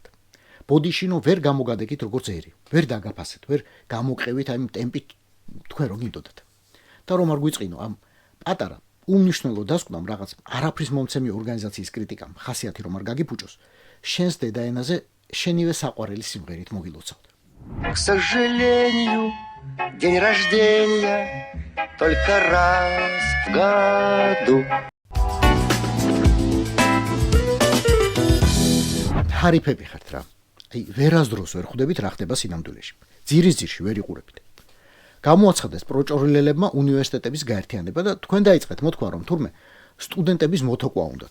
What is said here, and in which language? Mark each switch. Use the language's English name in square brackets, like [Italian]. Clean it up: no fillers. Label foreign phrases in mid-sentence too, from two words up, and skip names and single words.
[Georgian] ბოდიშინო ვერ გამოგადეკით როგორც ერი, ვერ დაგაფასეთ, ვერ გამოყევით ამ ტემპით თქვენ რომ გინდოდათ. და რომ არ გვიწყინო ამ პატარა უმნიშვნელო დასკვნამ რაღაც არაფრის მომცემი ორგანიზაციის კრიტიკამ, ხასიათი რომ არ გაგიფუჭოს, შენს დედაენაზე შენივე საყვარელი სიმღერით მოგილოცავთ. [Russian] К сожалению, день рождения только раз в году. [Georgian] ჰარიფები ხართ რა. აი, ვერასდროს ვერ ხვდებით რა ხდება სინამდვილეში. ძირისძირში ვერ იყურებით. გამოაცხადეს პროჭორილელებმა უნივერსიტეტების გაერთიანება და თქვენ დაიწყეთ მოთქვა რომ თურმე სტუდენტების მოთოკვა უნდათ.